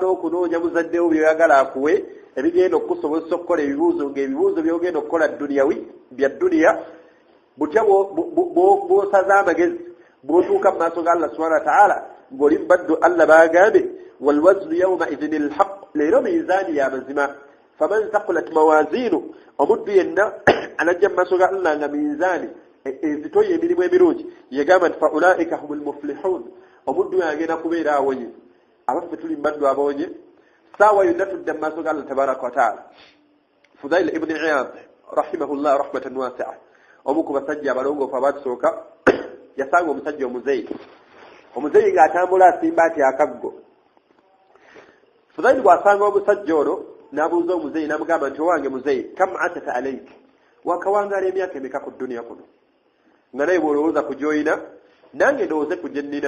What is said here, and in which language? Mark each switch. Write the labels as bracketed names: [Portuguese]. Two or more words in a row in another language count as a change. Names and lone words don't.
[Ganda] okunoonya muzaddewo by'oyagala akuwe ebigenda okukusobozesa okukola ebibuuzo ng'ebibuuzo by'ogenda okukola bya dduniya butya bw'osaza amagezi bw'otuuka mu maaso ga Allah [Arabic] سبحانه وتعالى [Ganda] ng'oli mbaddu Allah baagambye [Arabic] والوزن يومئذ الحق [Ganda] leero miizaani ya mazima [Arabic] فمن ثقلت موازينه [Ganda] omuddu yenna anajja mu maaso ga Allah nga miizaani ezitoye emirimu emirungi yagamba nti [Arabic] فأولئك هم المفلحون [Ganda] omuddu agenda kubeera awonye abaffe tuli mbaddu abonye saawa yonna tudda mu maaso ga Allah [Arabic] تبارك وتعالى. [Ganda] Fudail ibn Iyad [Arabic] رحمه الله رحمة واسعة [Ganda] omu ku basajja abalongoofu abatusooka yasanga omusajja omuzeeyi ng'atambula asimba ati akaggo. Fudail bw'asanga omusajja ono n'abuuza omuzeeyi n'amugamba nti owange muzeeyi [Arabic] كم أتت عليك [Ganda] wakawangaala emyaka emeka ku dduniya kuno nga naye bw'olowooza ku gy'oyina nange ndowooze ku gye nnina.